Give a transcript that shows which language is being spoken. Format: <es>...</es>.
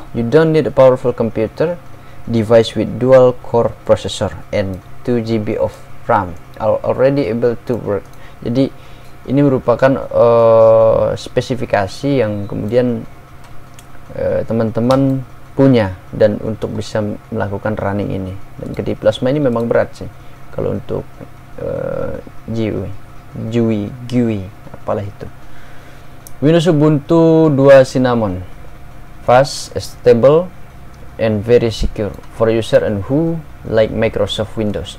<en>You don't need a powerful computer device with dual core processor and 2 GB of RAM are already able to work.</en> <id>Jadi ini merupakan spesifikasi yang kemudian teman-teman punya dan untuk bisa melakukan running ini. Dan KDE Plasma ini memang berat sih kalau untuk GUI apalah itu.</id> <en>Windows Ubuntu 2 Cinnamon, fast, stable, and very secure for user and who like Microsoft Windows.</en>